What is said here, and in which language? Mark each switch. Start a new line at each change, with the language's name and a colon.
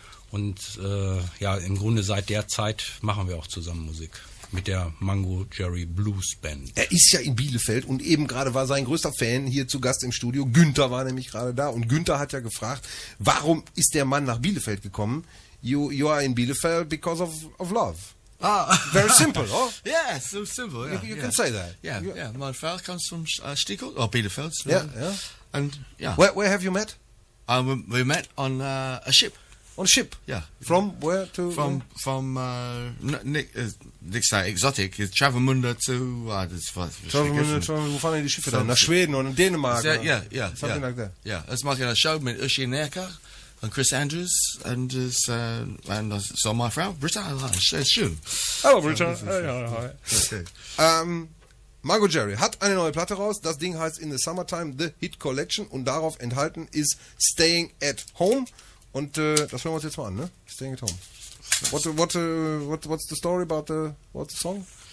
German: Und im Grunde seit der Zeit machen wir auch zusammen Musik. Mit der Mungo Jerry Blues Band. Er ist ja in Bielefeld und eben gerade war sein größter Fan hier zu Gast im Studio. Günther war nämlich gerade da und Günther hat ja gefragt, warum ist der Mann nach Bielefeld gekommen?
English: You are in Bielefeld because of love. Very simple, oh? Yeah, so simple. Yeah, You can say that. Yeah. My father comes from Stiegel, or Bielefeld. Yeah. And yeah. Where have you met? We met on a ship. On a ship? Yeah. From where to? From Nick say exotic. It's Travemünde to
German: Wo fahren denn die Schiffe dann? Nach Schweden und Dänemark?
English: Yeah. Something like that. Yeah, that's making a show with Uschi Nerka and Chris Andrews and so my Frau Britta.
German: Schön. Hallo Britta. Hi. Mungo Jerry hat eine neue Platte raus. Das Ding heißt In the Summertime The Hit Collection und darauf enthalten ist Staying at Home. Und das hören wir uns jetzt mal an, ne?
English: Staying at Home. What's the story about the song?